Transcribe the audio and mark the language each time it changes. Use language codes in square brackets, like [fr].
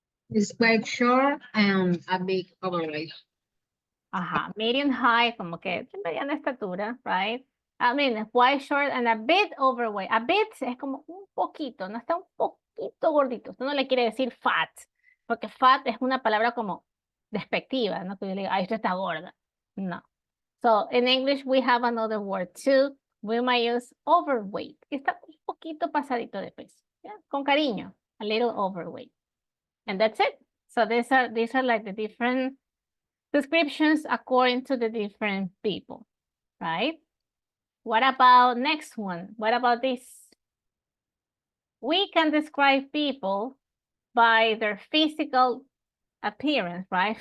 [en] It's quite short and a big overweight. Medium high, [es] como que de mediana estatura, right? [en] I mean, quite short and a bit overweight. A bit [es] es como un poquito, no está un poquito gordito. Esto no le quiere decir fat, porque fat es una palabra como despectiva, ¿no? Que yo le diga, esto está gorda. No. [en] So, in English, we have another word too. We might use overweight. [es] Está un poquito pasadito de peso. [en] ¿Ya? [es] Con cariño, [en] a little overweight. And that's it. So these are like the different descriptions according to the different people, right? What about next one? What about this? We can describe people by their physical appearance, right?